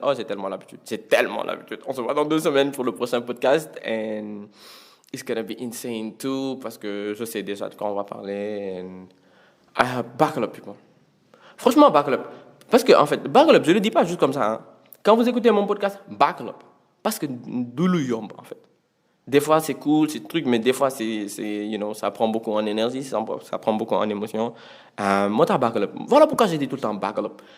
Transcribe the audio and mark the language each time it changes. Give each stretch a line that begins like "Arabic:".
French: Oh, j'ai tellement l'habitude. On se voit dans 2 semaines pour le prochain podcast.
English: And it's gonna be insane too.
French: Parce que je sais déjà de quoi on va parler.
English: And I have buckle up, people.
French: Franchement,
English: buckle up.
French: Parce que, en fait,
English: buckle up,
French: je le dis pas juste comme ça. Hein. Quand vous écoutez mon podcast, buckle up. Parce que
Wolof: doulou yomb,
French: en fait. Des fois, c'est cool, c'est truc, mais des fois, ça prend beaucoup en énergie, ça prend beaucoup en émotion. Moi, t'as
English: buckle up.
French: Voilà pourquoi j'ai dit tout le temps
English: buckle up.